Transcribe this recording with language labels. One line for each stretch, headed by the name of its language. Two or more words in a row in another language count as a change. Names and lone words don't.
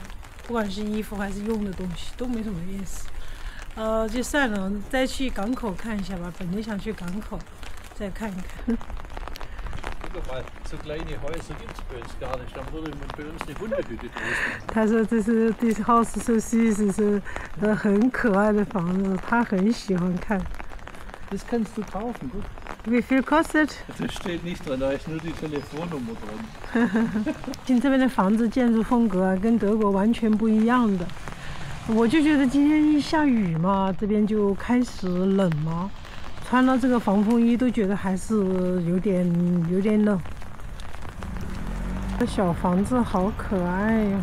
Chinese: 不管是衣服还是用的东西都没什么意思，就算了，再去港口看一下吧。本地想去港口再看一看。他说这是
English: This house
Chinese: so süß，是很可爱的房子，他很喜欢看。
German: Das kannst du kaufen, gut. Wie viel kostet? Das steht nicht dran, da ist nur die Telefonnummer dran.
Chinese: 这边的房子建筑风格啊，跟德国完全不一样的。我就觉得今天一下雨嘛，这边就开始冷了，穿了这个防风衣都觉得还是有点冷。这小房子好可爱呀！